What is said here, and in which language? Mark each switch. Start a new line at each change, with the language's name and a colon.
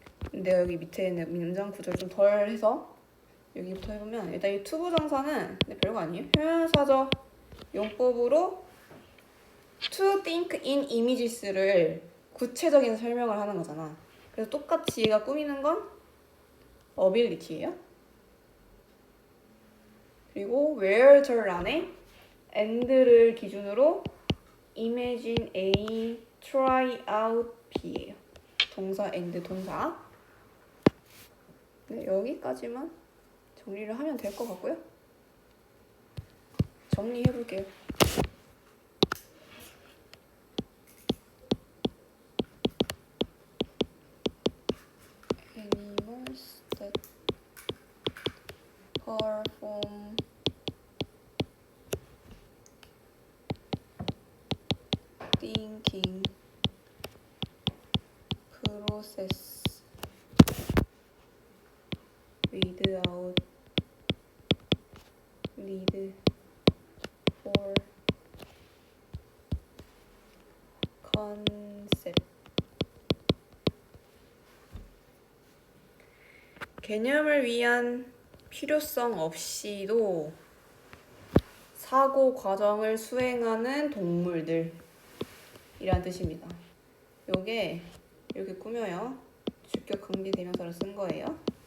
Korean: 근데 여기 밑에 있는 문장 구조를 좀 덜 해서 여기부터 해보면 일단 이 투부정사는 근데 별거 아니에요. 표현사적 용법으로 to think in images 를 구체적인 설명을 하는 거잖아. 그래서 똑같이 얘가 꾸미는 건 ability예요. 그리고 where 절 안에 and를 기준으로 imagine A, try out B 예요. 동사 and 동사. 네, 여기까지만 정리를 하면 될 것 같고요. 정리해볼게요.
English: Animals that perform thinking process without need for concept.
Korean: 개념을 위한 필요성 없이도 사고 과정을 수행하는 동물들 이란 뜻입니다. 요게 이렇게 꾸며요. 주격 강제 대명사를 쓴 거예요.